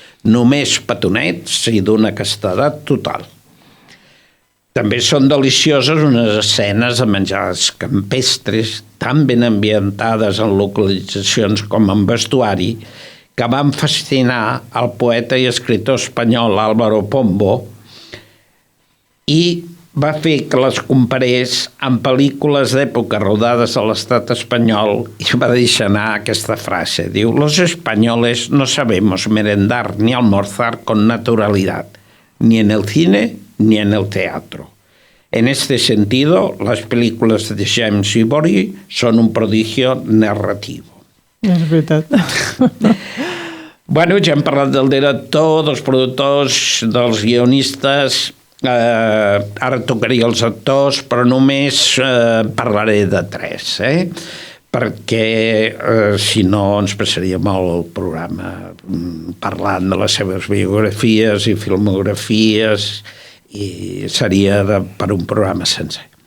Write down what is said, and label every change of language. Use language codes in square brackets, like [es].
[ca] Només petonets i d'una castedat total. També són delicioses unes escenes de menjars campestres tan ben ambientades en localitzacions com en vestuari que van fascinar el poeta i escriptor espanyol Álvaro Pombo i va fer que les comparés amb pel·lícules d'època rodades a l'estat espanyol i va deixar anar aquesta frase. [es] Diu, los españoles no sabemos merendar ni almorzar con naturalidad, ni en el cine ni en el teatro. En este sentido, las películas de James Ivory son un prodigio narrativo. [ca] És veritat. Bueno, ja hem parlat del director, dels productors, dels guionistes. Ara tocaria els actors, però només parlaré de 3, perquè si no ens passaríem el programa parlant de les seves biografies i filmografies i seria per un programa sencer.